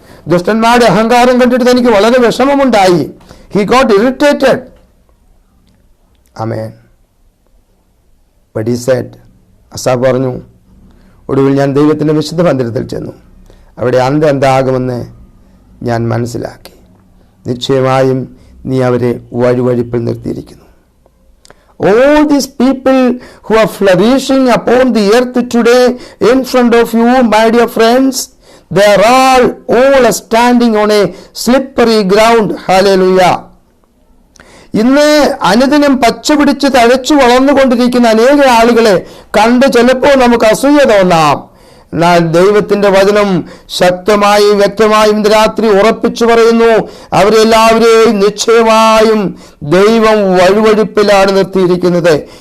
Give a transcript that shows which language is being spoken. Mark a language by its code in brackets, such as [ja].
[ml] ദുഷ്ടന്മാരുടെ അഹങ്കാരം കണ്ടിട്ട് തനിക്ക് വളരെ വിഷമമുണ്ടായി. [en] He got irritated. [ml] Amen. [en] but he said, [ml] ആസാബ് പറഞ്ഞു, ഒടുവിൽ ഞാൻ ദൈവത്തിൻ്റെ വിശുദ്ധ മന്ദിരത്തിൽ ചെന്നു. അവിടെ അന്ത്യം എന്താകുമെന്ന് ഞാൻ മനസ്സിലാക്കി. നിശ്ചയമായും നീ അവരെ വഴുവഴുപ്പിൽ നിർത്തിയിരിക്കുന്നു. [en] All these people who are flourishing upon the earth today in front of you, my dear friends, they are all standing on a slippery ground. Hallelujah. [ml] ഇന്ന് അനുദിനം പച്ച പിടിച്ച് തഴച്ചു വളർന്നുകൊണ്ടിരിക്കുന്ന അനേക ആളുകളെ കണ്ട് ചിലപ്പോൾ നമുക്ക് അസൂയ തോന്നാം. എന്നാൽ ദൈവത്തിന്റെ വചനം ശക്തമായും വ്യക്തമായും രാത്രി ഉറപ്പിച്ചു പറയുന്നു, അവരെല്ലാവരെയും നിശ്ചയമായും ദൈവം വഴുവഴുപ്പിലാണ് നിർത്തിയിരിക്കുന്നത്.